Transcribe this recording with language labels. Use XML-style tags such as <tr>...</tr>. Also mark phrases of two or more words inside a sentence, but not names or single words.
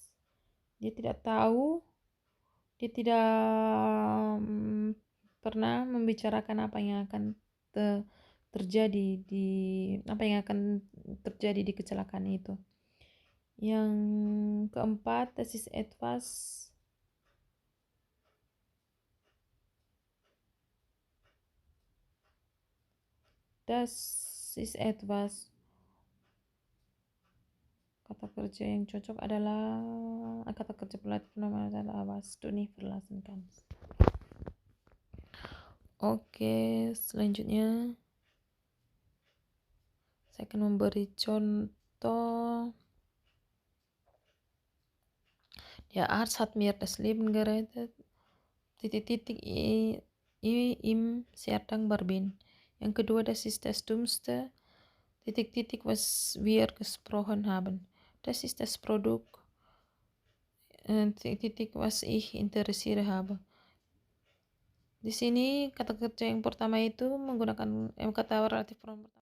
<id>Dia tidak tahu, dia tidak pernah membicarakan apa yang akan terjadi di kecelakaan itu. Yang keempat,</id> <de>das ist etwas. Kata kerja yang cocok adalah kata kerja relatif pronomen adalah was du nicht verlassen kannst.</de> <id>Oke, selanjutnya saya akan memberi contoh.</id> <de>Der Arzt hat mir das Leben gerettet. Im sehr dankbar bin.</de> <id>Yang kedua,</id> <de>das ist das Dummste. Was wir gesprochen haben. Das ist das Produkt. Was ich interessiert habe.</de> <id>Di sini kata kerja yang pertama itu menggunakan kata relatif pronomen</id>